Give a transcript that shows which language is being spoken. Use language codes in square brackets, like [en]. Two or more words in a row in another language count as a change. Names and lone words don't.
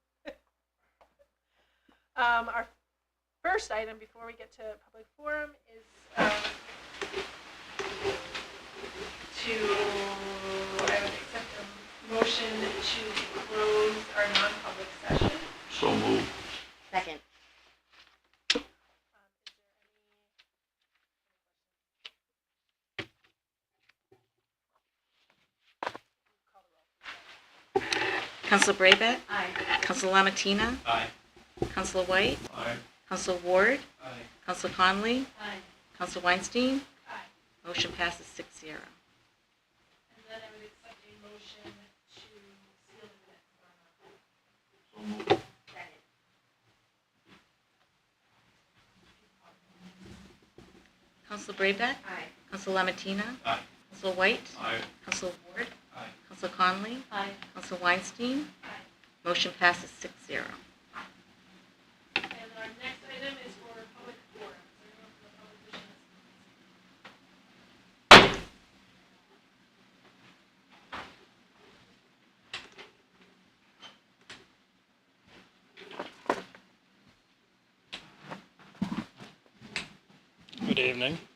[en] Our first item before we get to public forum is to, I would accept a motion to close our non-public session. So moved. Second. Is there any? Councilor Brabant? Aye. Councilor Lamatina? Aye. Councilor White? Aye. Councilor Ward? Aye. Councilor Conley? Aye. Councilor Weinstein? Aye. Motion passes 6-0. And then I would accept a motion to seal the minutes. So moved. Second. Councilor Brabant? Aye. Councilor Lamatina? Aye. Councilor White? Aye. Councilor Ward? Aye. Councilor Conley? Aye. Councilor Weinstein? Aye. Motion passes 6-0. And our next item is for public forum. Is there anyone from the public wishing to Good evening.